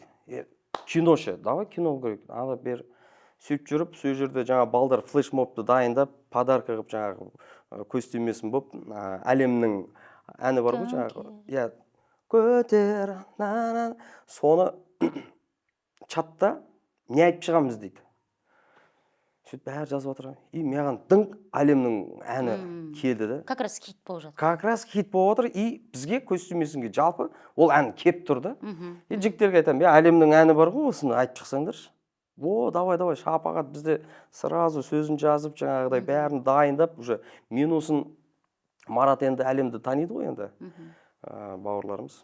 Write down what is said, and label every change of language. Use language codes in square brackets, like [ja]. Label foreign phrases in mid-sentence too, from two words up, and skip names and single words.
[kk] Кино ше, давай кино көрейік. Ала бер сөйтіп жүріп, сол жерде жаңа балдар флешмобты дайындап, подарка қылып жаңағы костюмесін болып, әлемнің әні бар ғой жаңағы. Көтер, соны чатта не айтып шығамыз дейді. Сөйтіп бәрі жазып отыр. Маған дың әлемнің әні келді да. [ru] Как раз [kk] хит болып жатыр. [ru] Как раз [kk] хит болып отыр. Бізге костюмесінге жалпы ол ән кеп тұрды. Жігіттерге айтамын, әлемнің әні бар ғой, осыны айтып шықсаңдаршы. Давай, шапағат бізде сразу сөзін жазып, жаңағыдай бәрін дайындап, уже минусын Марат енді әлемді таниды ғой енді, бауырларымыз.